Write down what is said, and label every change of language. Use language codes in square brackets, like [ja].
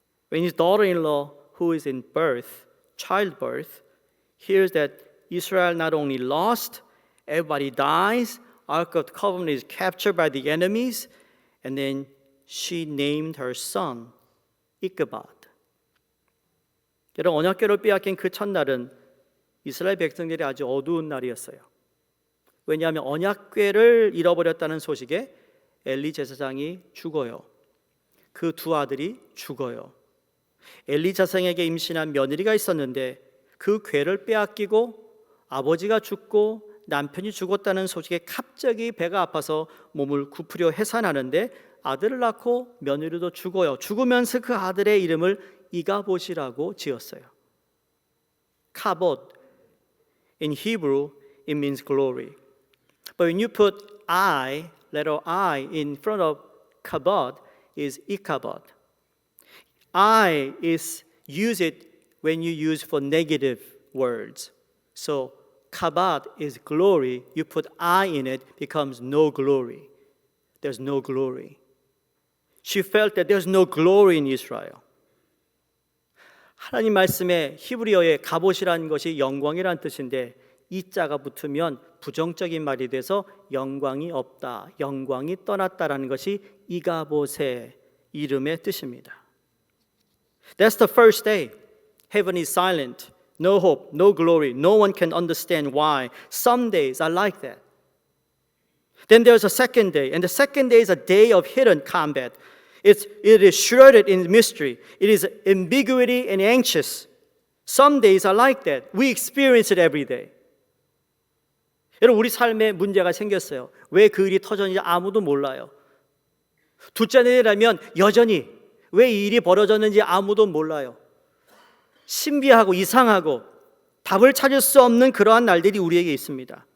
[en] When his daughter-in-law, who is in childbirth, hears that Israel not only lost, everybody dies, Ark of the Covenant is captured by the enemies, and then she named her son Ichabod. [ko] 여러분, 언약궤를 빼앗긴 그 첫날은 이스라엘 백성들이 아주 어두운 날이었어요. 왜냐하면 언약궤를 잃어버렸다는 소식에 엘리 제사장이 죽어요. 그 두 아들이 죽어요. 엘리 제사장에게 임신한 며느리가 있었는데 그 궤를 빼앗기고 아버지가 죽고 남편이 죽었다는 소식에 갑자기 배가 아파서 몸을 굽으려 해산하는데 아들을 낳고 며느리도 죽어요. 죽으면서 그 아들의 이름을 이가봇이라고 지었어요. 카봇. [en] In Hebrew, it means glory. But when you put letter I in front of kabod, is Ichabod. I is use it when you use for negative words. So kabod is glory. You put I in it, becomes no glory. There's no glory. She felt that there's no glory in Israel. [ko] 하나님 말씀에 히브리어의 갑옷이라는 것이 영광이란 뜻인데 이 자가 붙으면 부정적인 말이 돼서 영광이 없다, 영광이 떠났다라는 것이 이가봇의 이름의 뜻입니다. [en] That's the first day. Heaven is silent. No hope, no glory. No one can understand why. Some days are like that. Then there's a second day, and the second day is a day of hidden combat. It is shrouded in mystery. It is ambiguity and anxious. Some days are like that. We experience it every day. [ko] 여러분, 우리 삶에 문제가 생겼어요. 왜 그 일이 터졌는지 아무도 몰라요. 둘째 날이라면 여전히 왜 이 일이 벌어졌는지 아무도 몰라요. 신비하고 이상하고 답을 찾을 수 없는 그러한 날들이 우리에게 있습니다.